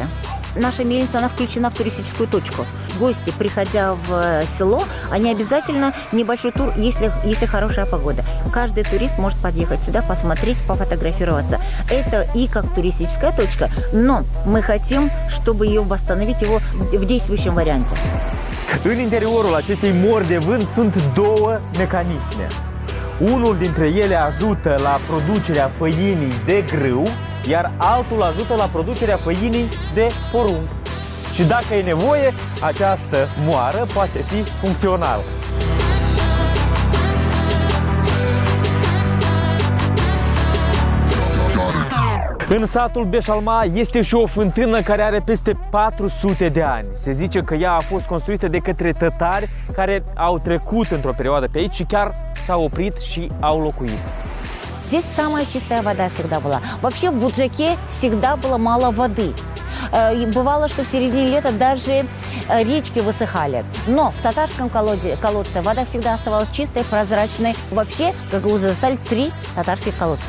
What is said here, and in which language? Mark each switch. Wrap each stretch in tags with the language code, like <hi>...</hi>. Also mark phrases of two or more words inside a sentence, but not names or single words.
<ru>Наша мельница, она включена в туристическую точку. Гости, приходя в село, они обязательно небольшой тур, если хорошая погода. Каждый турист может подъехать сюда, посмотреть, пофотографироваться. Это и как туристическая точка, но мы хотим, чтобы ее восстановить в действующем варианте.</ru> <ro>În interiorul acestei mori de vânt sunt două mecanisme. Unul dintre ele ajută la producerea făinii de grâu, iar altul ajută la producerea făinii de porumb. Și dacă e nevoie, această moară poate fi funcțională. În satul Beșalma este și o fântână care are peste 400 de ani. Se zice că ea a fost construită de către tătari care au trecut într-o perioadă pe aici și chiar s-au oprit și au locuit.</ro> <ru>Здесь самая чистая вода всегда была. Вообще в Буджаке всегда было мало воды. И бывало, что в середине лета даже речки высыхали. Но в татарском колодце вода всегда оставалась чистой, прозрачной. Вообще, как вы застали, 3 татарских колодца.</ru>